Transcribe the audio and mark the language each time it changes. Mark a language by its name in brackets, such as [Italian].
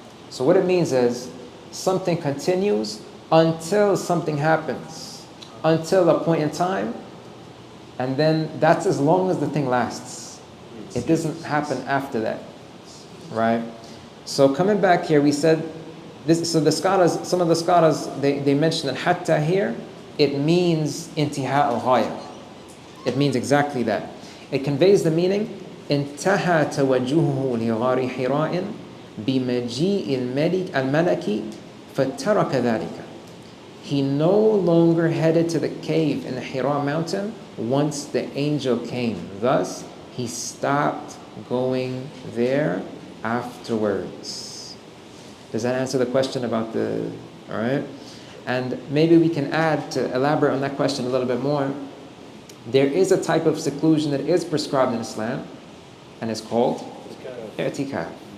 [English] So what it means is something continues until something happens, until a point in time, and then that's as long as the thing lasts. It doesn't happen after that, right? So coming back here, we said this. So the scholars, some of the scholars, they mentioned that hatta here, it means intiha al-ghaya. It means exactly that. It conveys the meaning [Arabic] انتهى توجهه لغار حراء بمجيء الملك فترك ذلك. [English] He no longer headed to the cave in the Hira mountain once the angel came. Thus, he stopped going there afterwards. Does that answer the question about the... All right? And maybe we can add, to elaborate on that question a little bit more, there is a type of seclusion that is prescribed in Islam, and it's called i'tikaf.